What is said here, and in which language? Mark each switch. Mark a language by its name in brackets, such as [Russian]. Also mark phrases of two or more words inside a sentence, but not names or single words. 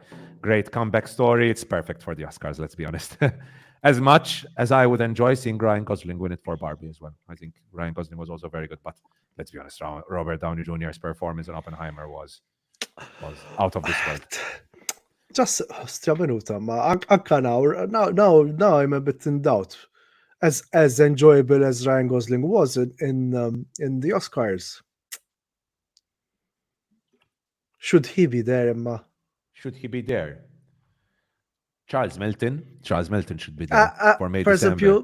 [English] Great comeback story. It's perfect for the Oscars, let's be honest. As much as I would enjoy seeing Ryan Gosling win it for Barbie as well. I think Ryan Gosling was also very good. But let's be honest, Robert Downey Jr.'s performance in Oppenheimer was out of this world. Just [Maltese] minuta, ma anka [English] now I'm a bit in doubt. As enjoyable as Ryan Gosling was in the Oscars. Should he be there, Emma? Should he be there? Charles Melton should be there for May December.